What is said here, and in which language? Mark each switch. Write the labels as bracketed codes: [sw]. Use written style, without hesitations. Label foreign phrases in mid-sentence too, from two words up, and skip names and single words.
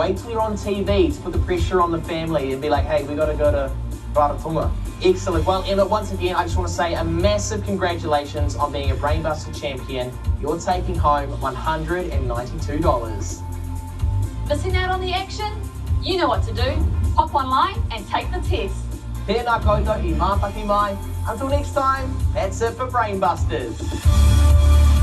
[en] Wait till you're on TV to put the pressure on the family and be like, hey, we got to go to Rarotonga. Excellent. Well, Emma, once again, I just want to say a massive congratulations on being a Brainbuster champion. You're taking home $192. Missing out on the action? You know what to do. Hop online and take the test. [mi] Tēnā koutou I mātaki mai. [en] Until next time, that's it for Brainbusters.